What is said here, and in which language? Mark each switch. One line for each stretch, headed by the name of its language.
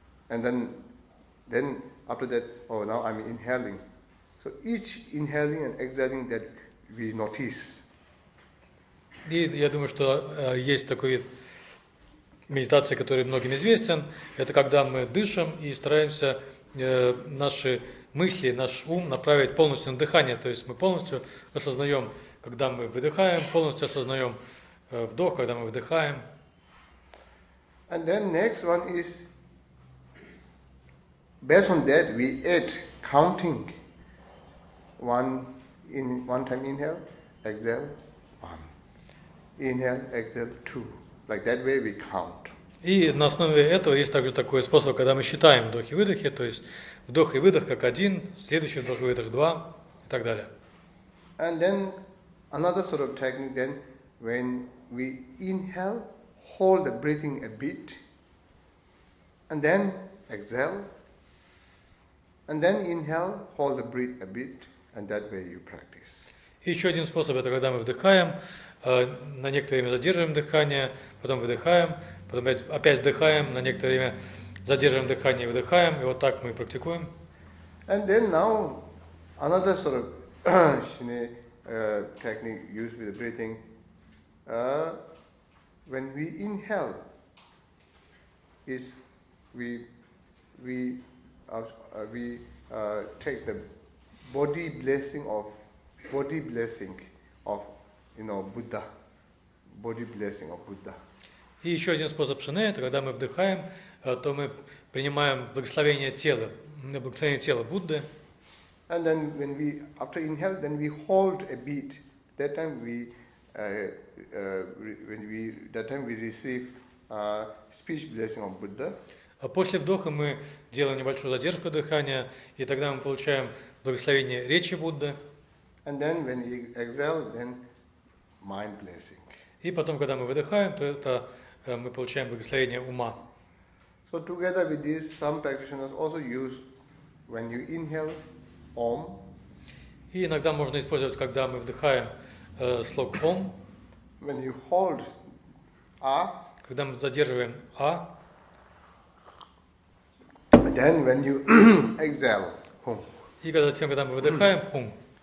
English: And then after that, now I'm inhaling. So each inhaling and exhaling that we notice.
Russian: И я думаю, что есть такой вид медитации, который многим известен. Это когда мы дышим и стараемся наши мысли, наш ум направить полностью на дыхание. То есть мы полностью осознаем, когда мы выдыхаем, полностью осознаем вдох, когда мы выдыхаем.
English: And then next one is, based on that, we add counting. One time inhale, exhale, one. Inhale, exhale, two. Like that way we count.
Russian: И на основе этого есть также такой способ, когда мы считаем вдохи и выдохи, то есть вдох и выдох как один, следующий вдох и выдох два и так далее.
English: And then another sort of technique then, when we inhale, hold the breathing a bit, and then exhale, and then inhale, hold the breath a bit, and that way you practice.
Russian: И еще один способ, это когда мы вдыхаем, на некоторое время задерживаем дыхание, потом выдыхаем, потом опять вдыхаем, на некоторое время задерживаем дыхание и выдыхаем, и вот так мы практикуем.
English: And then now another sort of Shine technique used with the breathing. When we inhale, is we take the body blessing of Buddha, body blessing of Buddha.
Russian: И еще один способ шины, это когда мы вдыхаем, то мы принимаем благословение тела Будды.
English: And then when we after inhale, then we hold a beat. That time we receive speech blessing of Buddha.
Russian: А после вдоха мы делаем небольшую задержку дыхания, и тогда мы получаем благословение речи Будды.
English: And then when we exhale, then mind blessing.
Russian: И потом, когда мы выдыхаем, то это мы получаем благословение ума.
English: So together with this, some practitioners also use when you inhale Om.
Russian: И иногда можно использовать, когда мы вдыхаем слог Ом.
English: When you hold A.
Russian: Когда мы задерживаем А.
English: Then when you exhale Hum.
Russian: И затем, когда мы выдыхаем Хум.